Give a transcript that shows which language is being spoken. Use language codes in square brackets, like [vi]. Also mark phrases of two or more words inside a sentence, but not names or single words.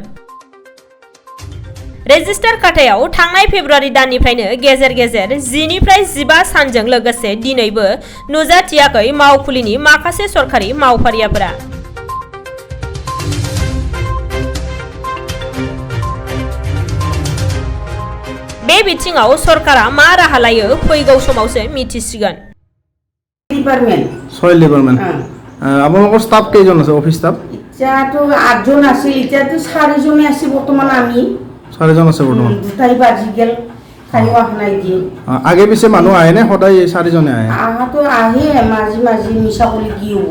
[brx] रेजिस्टार खातायाव थांनाय फेब्रुवारि दाननिफ्रायनो गेजेर गेजेर 10 निफ्राय 15 सानजों लोगोसे दिनैबो नुजाथियाखै मावखुलिनि माखासे सरकारि मावफारियाफोरा। बे बिथिङाव सरकारा मा राहा लायो फैगौ समावसो मिथिसिगोन। डिपार्टमेन्ट सयल डिपार्टमेन्ट [as] আপোনালোকৰ ষ্টাফ কেইজন আছে অফিস ষ্টাফ? এতিয়াতো 8 জন আছিল, এতিয়াতো 4 জনে আছে বৰ্তমান। আমি 4 জন আছে বৰ্তমান। দুটাই বাজি গেল, খাইও অহা নাই দি। আগে পিছে মানুহ আহে নে সদায় 4 জনে আহে? আহাতো আহে মাঝে মাঝে মিছা কলি কি হ'ব।